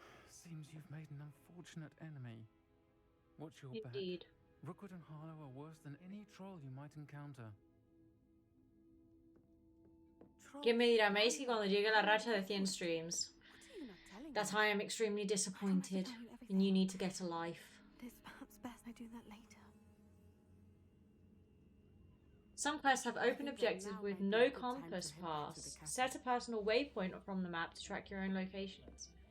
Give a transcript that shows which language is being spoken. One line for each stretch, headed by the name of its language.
English: Seems you've made an unfortunate enemy. Watch your Indeed. back. Rookwood and Harlow are worse than any troll you might encounter.
Spanish: ¿Quién me dirá, Meiskie, cuando llegue la racha de 100 streams?
English: That I am extremely disappointed, and you need to get a life. It is perhaps best I do that later. Some quests have open objectives with no compass pass. Set a personal waypoint from the map to track your own locations.